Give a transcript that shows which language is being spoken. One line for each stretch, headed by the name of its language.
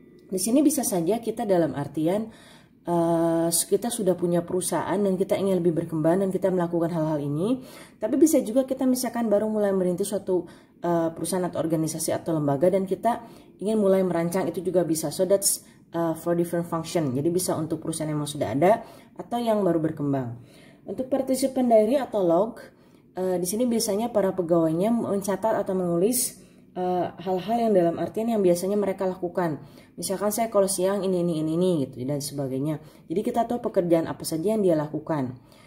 Indonesian: Di sini bisa saja kita dalam artian kita sudah punya perusahaan dan kita ingin lebih berkembang dan kita melakukan hal-hal ini, tapi bisa juga kita misalkan baru mulai merintis suatu perusahaan atau organisasi atau lembaga dan kita ingin mulai merancang, itu juga bisa.
English: So that's for different function.
Indonesian: Jadi bisa untuk perusahaan yang sudah ada atau yang baru berkembang. Untuk participant diary atau log, di sini biasanya para pegawainya mencatat atau menulis hal-hal yang dalam artian yang biasanya mereka lakukan. Misalkan saya kalau siang ini gitu dan sebagainya. Jadi kita tahu pekerjaan apa saja yang dia lakukan.